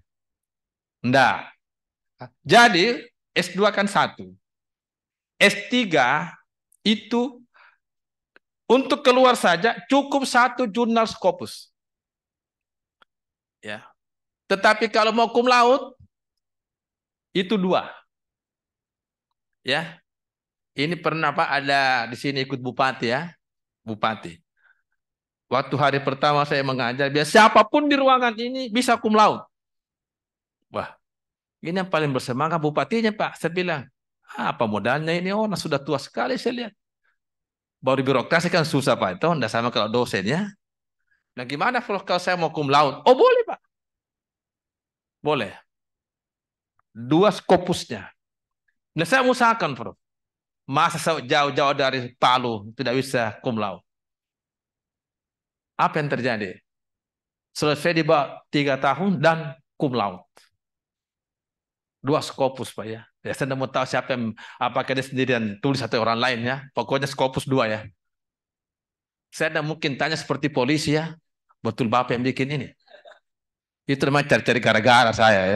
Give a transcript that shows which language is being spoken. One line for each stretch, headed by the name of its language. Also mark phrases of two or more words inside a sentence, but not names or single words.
Indonesian: Tidak. Jadi S2 kan satu. S3 itu untuk keluar saja cukup satu jurnal Scopus. Ya. Tetapi kalau mau
Latin: cum laude
Indonesian: itu dua. Ya. Ini pernah Pak ada di sini ikut bupati ya. Bupati. Waktu hari pertama saya mengajar, biar siapapun di ruangan ini bisa
Latin: cum laude.
Indonesian: Wah, ini yang paling bersemangat bupatinya Pak. Saya bilang, apa modalnya ini orang sudah tua sekali saya lihat. Baru birokrasi kan susah Pak. Itu tidak sama kalau dosen ya. Nah gimana kalau saya mau
Latin: cum laude?
Indonesian: Oh boleh Pak. Boleh. Dua Scopusnya. Nah saya usahakan Prof. Masa jauh-jauh dari Palu tidak bisa
Latin: cum laude.
Indonesian: Apa yang terjadi? Selesai di bawah 3 tahun dan
Latin: cum laude.
Indonesian: Dua Scopus Pak ya. Ya saya tidak mau tahu siapa yang, apakah dia sendirian tulis atau orang lain ya. Pokoknya Scopus 2 ya. Saya tidak mungkin tanya seperti polisi ya. Betul Bapak yang bikin ini. Itu namanya cari-cari gara-gara saya ya.